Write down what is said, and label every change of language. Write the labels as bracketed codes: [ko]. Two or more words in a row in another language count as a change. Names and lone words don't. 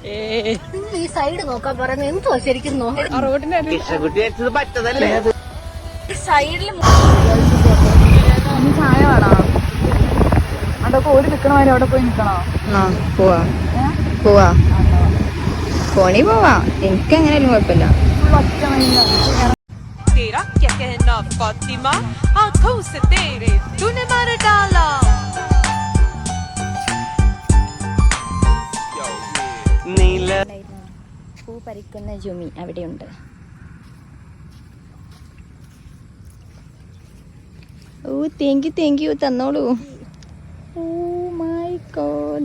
[ml] ഈ സൈഡ് നോക്കാൻ പറയുന്നത് എന്തോ ശരിക്കും സൈഡിൽ ചായ വേണോ? അതൊക്കെ ഓടി നിക്കണമാതിരി അവിടെ പോയി നിക്കണോ? പോവാ ഫോണിൽ പോവാ, എനിക്ക് എങ്ങനെയാലും കുഴപ്പമില്ല. [hi] तेरा क्या कहना फातिमा, आंखों से तेरे तूने मार डाला. [ml] പൂ പറിക്കുന്ന ജുമി അവിടെയുണ്ട്. ഓ [en] thank you [ml] തന്നോളൂ. [en] Oh my God,